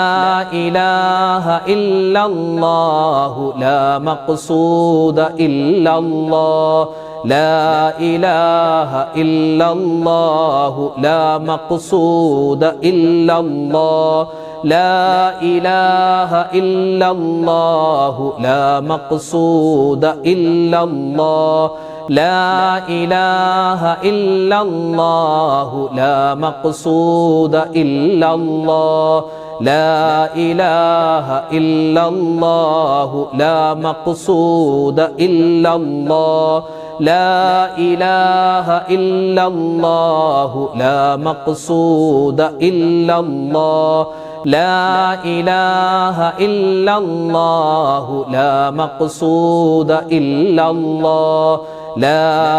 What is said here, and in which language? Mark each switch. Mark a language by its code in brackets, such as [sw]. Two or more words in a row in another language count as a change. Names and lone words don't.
[ar] إله إلا الله لا مقصود إلا الله لا إله إلا الله لا مقصود إلا الله لا إله إلا الله لا مقصود إلا الله لا إله إلا الله لا مقصود إلا الله لا إله إلا الله لا مقصود إلا الله لا إله إلا الله لا مقصود إلا الله لا إله إلا الله لا مقصود إلا الله لا